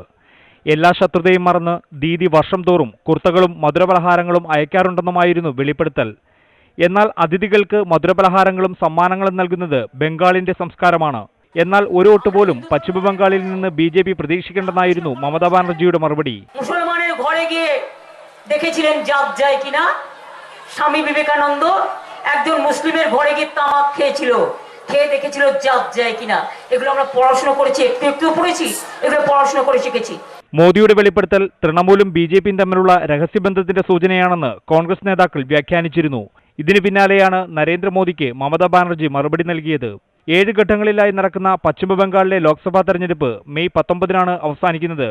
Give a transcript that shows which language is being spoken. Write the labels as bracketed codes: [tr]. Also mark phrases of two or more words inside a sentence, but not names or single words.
[ml] എല്ലാ ശത്രുതയും മറന്ന് ദീദി വർഷം തോറും കുർത്തകളും മധുരപലഹാരങ്ങളും അയക്കാറുണ്ടെന്നുമായിരുന്നു വെളിപ്പെടുത്തൽ. എന്നാൽ അതിഥികൾക്ക് മധുരപലഹാരങ്ങളും സമ്മാനങ്ങളും നൽകുന്നത് ബംഗാളിന്റെ സംസ്കാരമാണ്. എന്നാൽ ഒരു വോട്ട് പോലും പശ്ചിമബംഗാളിൽ നിന്ന് BJP പ്രതീക്ഷിക്കേണ്ടെന്നായിരുന്നു മമതാ ബാനർജിയുടെ മറുപടി. [bn] മുസൽമാনের ঘরে গিয়ে দেখেছিলেন জাত যায় কিনা? স্বামী বিবেকানন্দ একজন মুসলিমের ঘরে গিয়ে তামাক খেয়েছিল, খেয়ে দেখেছিল জাত যায় কিনা। এগুলো আমরা পড়াশোনা করেছি, একটু পড়েছি, এগুলো পড়াশোনা করে শিখেছি. [ml] മോദിയുടെ വെളിപ്പെടുത്തൽ തൃണമൂലും BJPയും തമ്മിലുള്ള രഹസ്യബന്ധത്തിന്റെ സൂചനയാണെന്ന് കോൺഗ്രസ് നേതാക്കൾ വ്യാഖ്യാനിച്ചിരുന്നു. ഇതിനു പിന്നാലെയാണ് നരേന്ദ്രമോദിക്ക് മമതാ ബാനർജി മറുപടി നൽകിയത്. 7 ഘട്ടങ്ങളിലായി നടക്കുന്ന പശ്ചിമബംഗാളിലെ ലോക്സഭാ തെരഞ്ഞെടുപ്പ് മെയ് 19-നാണ് അവസാനിക്കുന്നത്.